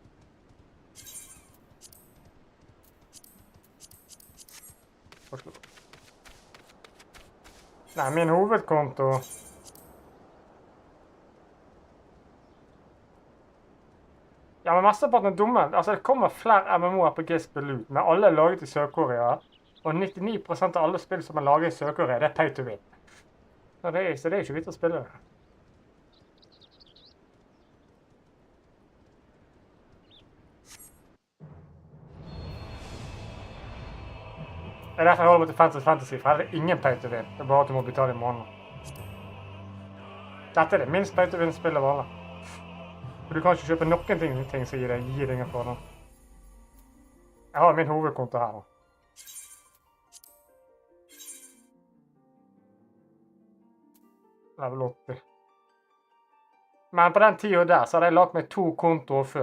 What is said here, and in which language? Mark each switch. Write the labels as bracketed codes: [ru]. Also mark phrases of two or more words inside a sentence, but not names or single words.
[no] Nei, min hovedkonto. Ja, men mesteparten er dumme. Altså, det kommer flere MMO-RPG-spill ut, med alle laget i Sør-Korea. Og 99% av alle spill som er laget i Sør-Korea, det er [en] pay to win. [no] Så det er ikke vidt å spille det. Det er derfor jeg holder meg til Fantasy, for her er det ingen [en] pay to win. [no] Det er bare at du må betale i måneden. Dette er det minst [en] pay to win [no] spillet av alle. For du kan ikke kjøpe noen ting som gir deg ingen fordel. Jeg har min hovedkonto her da. Level 80. Men på den tiden der så hadde jeg lagt meg 2 kontoer før.